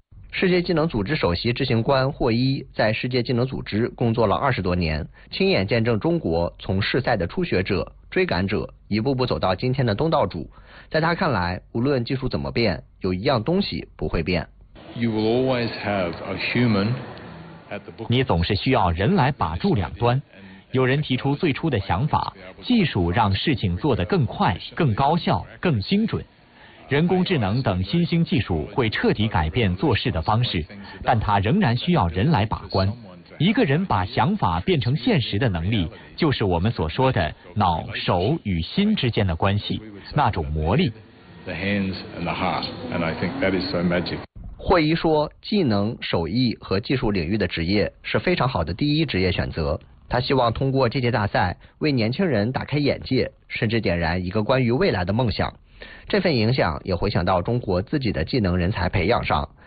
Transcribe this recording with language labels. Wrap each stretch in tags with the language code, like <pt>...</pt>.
<zh>世界技能组织首席执行官霍伊在世界技能组织工作了20多年，亲眼见证中国从世赛的初学者、追赶者一步步走到今天的东道主。在他看来，无论技术怎么变，有一样东西不会变。</zh> <en>You will always have a human at the book.</en> <zh>你总是需要人来把住两端。有人提出最初的想法，技术让事情做得更快、更高效、更精准。人工智能等新兴技术会彻底改变做事的方式，但它仍然需要人来把关。一个人把想法变成现实的能力，就是我们所说的脑、手与心之间的关系，那种魔力。</zh> <en>The hands and the heart, and I think that is so magic.</en> <zh>霍伊说，技能、手艺和技术领域的职业是非常好的第一职业选择。他希望通过这届大赛为年轻人打开眼界，甚至点燃一个关于未来的梦想。这份影响也回响到中国自己的技能人才培养上。</zh>